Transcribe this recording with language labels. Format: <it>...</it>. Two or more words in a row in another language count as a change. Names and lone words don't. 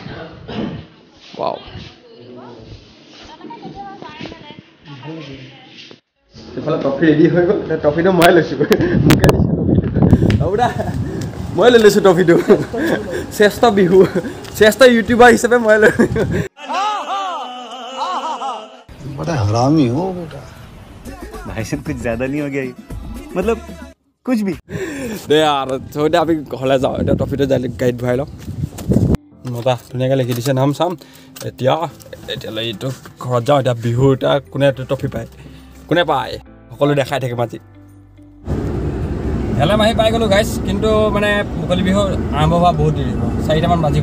<as>ৱাও এইফালে ট্ৰফি ৰেডি হৈ গ'ল। ট্ৰফিটো মই লৈছোঁ, মোকে দিছোঁ ট্ৰফিটো। হ'ব দা, মই লৈ লৈছোঁ ট্ৰফিটো। শ্ৰেষ্ঠ বিহু, শ্ৰেষ্ঠ ইউটিউবাৰ হিচাপে মই লৈ</as> <hi>बड़ा हरामी हो बेटा। भाई साहब कुछ ज्यादा नहीं हो गया ये? मतलब कुछ भी</hi> <as>দে আৰু এতিয়া আমি ঘৰলৈ যাওঁ। এতিয়া ট্ৰফিটো গাড়ীত ভৰাই লওঁ। মজা ধুনীয়াকৈ লিখি দিছে নাম চাম। এতিয়ালৈ এইটো ঘৰত যাওঁ। এতিয়া বিহুৰ এতিয়া কোনে ট্ৰফি পায়, কোনে পায় সকলো দেখাই থাকিম আজি। হেলাম আহি পাই গ'লোঁ গাইছ, কিন্তু মানে মুকলি বিহু আৰম্ভ হোৱা বহুত দেৰি হ'ব, 4টামান বাজিব।</as>